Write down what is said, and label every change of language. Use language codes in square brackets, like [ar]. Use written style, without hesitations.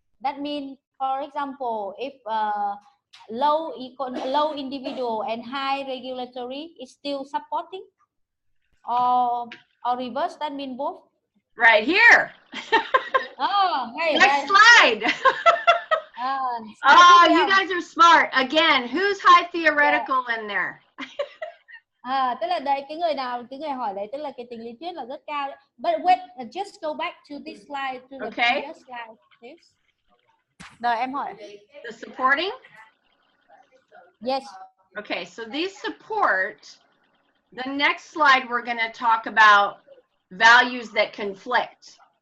[en] That means, for example, if low individual and high regulatory is still supporting, or reverse, that means both. Right here. Oh, hey, next slide. Oh, you guys are smart. Again, who's high theoretical in there? [vi] Tức là đây cái người hỏi đấy, tức là cái tính lý thuyết là rất cao đấy. [en] But wait, just go back to this slide, to the previous slide, please. [vi] Rồi em hỏi. [en] The supporting? Yes. Okay, so these support. The next slide we're going to talk about values that conflict.